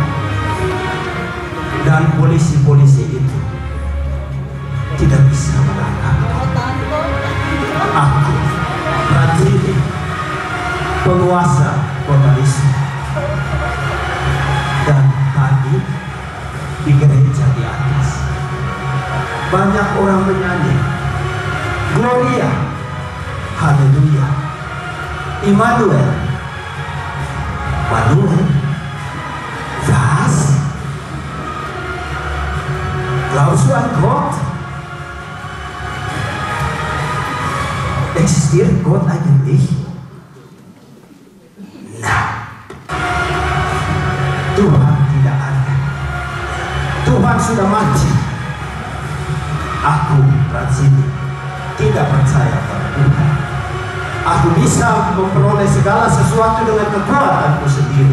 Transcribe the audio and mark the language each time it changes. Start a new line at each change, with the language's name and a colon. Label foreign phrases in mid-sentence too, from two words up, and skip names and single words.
Indonesian: Dan polisi-polisi itu tidak bisa menangkap aku, prajurit, penguasa kota Lishu. Dan tadi di gereja di atas banyak orang menyanyi Gloria, Haleluya, Immanuel,
German: Manuel, was? Glaubst du an Gott? Existiert Gott eigentlich?
Indonesian: Tuhan tidak ada. Tuhan sudah mati. Aku, Fransini, tidak percaya pada Tuhan. Aku bisa memperoleh segala sesuatu dengan kekuatanku sendiri.